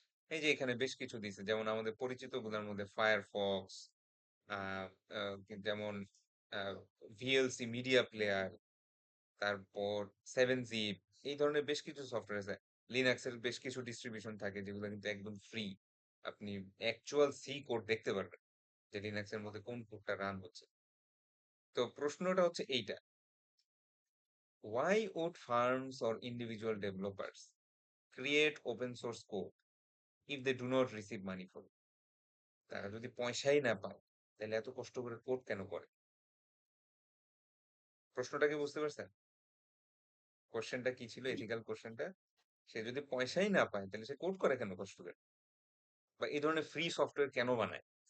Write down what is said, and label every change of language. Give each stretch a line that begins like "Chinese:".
Bangla: এই যে এখানে বেশ কিছু দিছে, যেমন আমাদের পরিচিত গুলোর মধ্যে ফায়ারফক্স, আহ আহ, যেমন ভিএলসি মিডিয়া প্লেয়ার, তারপর 7zip, এই ধরনের বেশ কিছু সফটওয়্যার আছে। লিনাক্সের বেশ কিছু ডিস্ট্রিবিউশন থাকে যেগুলো কিন্তু একদম ফ্রি। আপনি অ্যাকচুয়াল সি কোড দেখতে পারবেন যে লিনাক্সের মধ্যে কোন কোডটা রান হচ্ছে। তো প্রশ্নটা হচ্ছে এইটা:
English: why would firms or individual developers create open source code if they do not receive money for it?
Bangla: তারা যদি পয়সাই না পায়, তাহলে এত কষ্ট করে কোড কেন করে? প্রশ্নটা কি বুঝতে পারছেন? কোশ্চেনটা কি ছিল, এথিক্যাল কোশ্চেনটা? সে যদি পয়সাই না পায়, তাহলে সে কোড করে কেন কষ্ট করে? বা এই ধরনের ফ্রি সফটওয়্যার কেন বানায়?